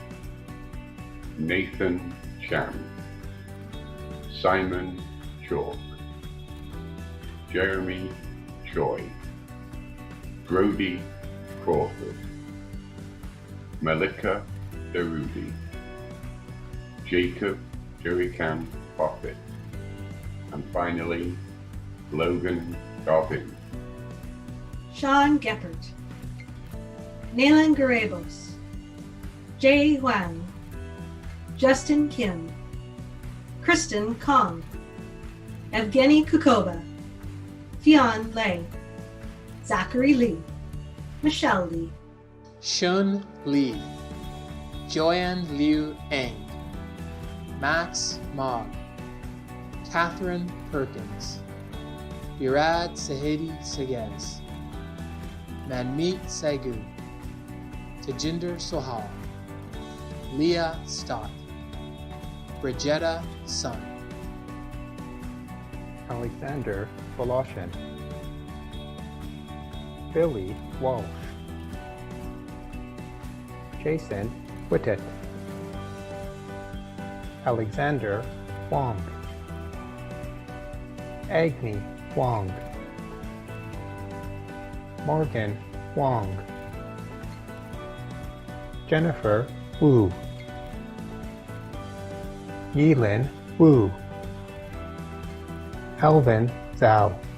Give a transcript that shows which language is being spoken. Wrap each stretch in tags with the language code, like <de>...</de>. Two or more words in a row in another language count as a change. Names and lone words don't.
<en>Nathan Chan, Simon Chalk, Jeremy Choi, Brody Crawford, Malika Darudi, Jacob Jerican Profit, and finally, Logan Garvin. Sean Geppert, Nalan Garabos, Jay Huang, Justin Kim, Kristen Kong, Evgeny Kukova, Fionn Lei, Zachary Lee, Michelle Lee, Shun Li, Joanne Liu Eng, Max Mogg, Catherine Perkins, Birad Sahedi Segez, Manmeet Sagu, Tejinder Sohal, Leah Stott, Brigetta Sun, Alexander Voloshin, Billy Walsh, Jason Whittet, Alexander Wong, Agni Wong, Morgan Wong, Jennifer Wu, Yilin Wu, Alvin Zhao,</en>